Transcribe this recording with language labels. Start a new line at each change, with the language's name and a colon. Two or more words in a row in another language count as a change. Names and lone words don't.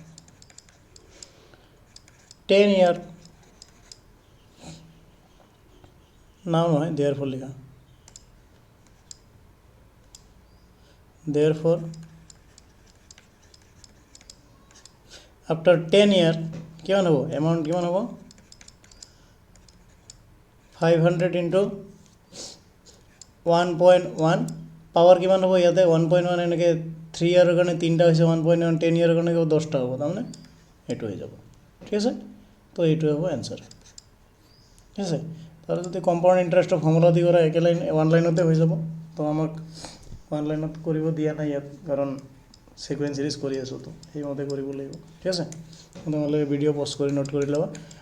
Assamese: 10
English: year now
Assamese: নহয় দেয়ারফর লিখা দেয়ারফর
English: after 10 year
Assamese: কিমান হ'ব এমাউন্ট কিমান হ'ব
English: 500 into 1.1 power
Assamese: কিমান হ'ব ইয়াতে 1.1 এনেকে 3 ইয়াৰৰ কাৰণে তিনটা হৈছে 1.1 10 ইয়াৰৰ কাৰণে 10টা হ'ব তাৰমানে এটো হৈ যাব ঠিক আছে তো এইটো হ'ব आंसर ঠিক আছে তাহলে যদি
English: compound interest formula
Assamese: দি কৰা এক লাইন ওয়ান লাইনতে হৈ যাব তো আমাক ওৱান লাইনত কৰিব দিয়া নাই ইয়াত, কাৰণ
English: sequence series
Assamese: কৰি আছোঁ তো সেইমতে কৰিব লাগিব। ঠিক আছে, তোমালোকে
English: video pause
Assamese: কৰি নোট কৰি ল'বা।